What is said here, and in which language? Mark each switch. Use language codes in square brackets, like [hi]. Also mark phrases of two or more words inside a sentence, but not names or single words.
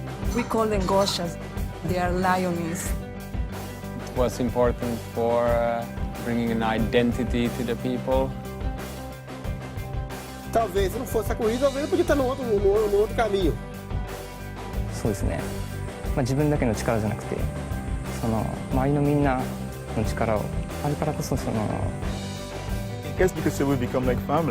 [en] We call them goshas. They are lioness. It was important for bringing an identity to the people. [pt] Talvez se não fosse a corrida, talvez eu podia estar no outro caminho. [ja] そうですね。自分だけの力じゃなくて、周りのみんなの力をあるからこそ [en] I guess because we become like family.